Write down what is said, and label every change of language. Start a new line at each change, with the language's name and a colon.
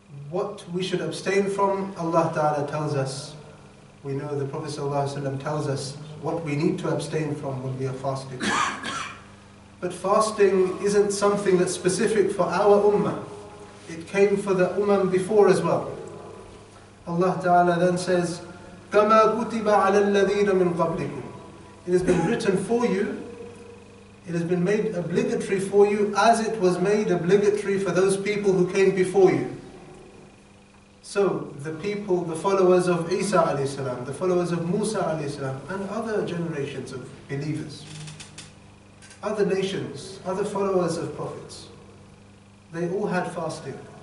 English: What we should abstain from, Allah Ta'ala tells us. We know the Prophet ﷺ tells us what we need to abstain from when we are fasting. But fasting isn't something that's specific for our ummah. It came for the ummah before as well. Allah Ta'ala then says,
Arabic: كَمَا كُتِبَ عَلَى الَّذِينَ مِنْ قَبْلِكُمْ.
English: It has been written for you. It has been made obligatory for you as it was made obligatory for those people who came before you. So the people, the followers of Isa alayhi salam, the followers of Musa alayhi salam, and other generations of believers, other nations, other followers of prophets, they all had fasting.